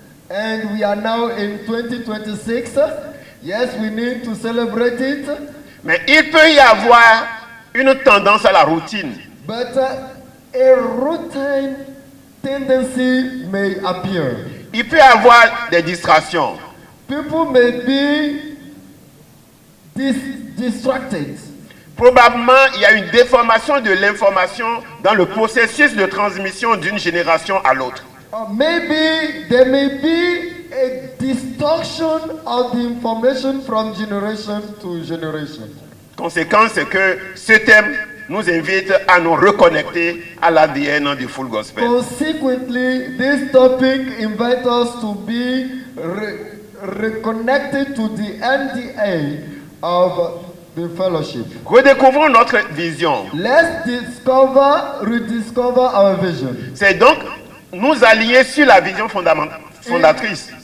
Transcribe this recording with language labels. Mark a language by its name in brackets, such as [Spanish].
[English] And we are now in 2026. Yes, we need to celebrate it. [French] Mais il peut y avoir une tendance à la routine. [English] But a routine tendency may appear. [French] Il peut y avoir des distractions. [English] People may be distracted. [French] Probablement, il y a une déformation de l'information dans le processus de transmission d'une génération à l'autre. [English] Maybe there may be a distortion of the information from generation to generation. [French] Conséquence, c'est que ce thème nous invite à nous reconnecter à l'ADN du Full Gospel. [English] Consequently, this topic invites us to be reconnected to the NDA of the fellowship. [French] Redécouvrons notre vision. [English] Let's rediscover our vision. [French] C'est donc nous aligner sur la vision fondatrice.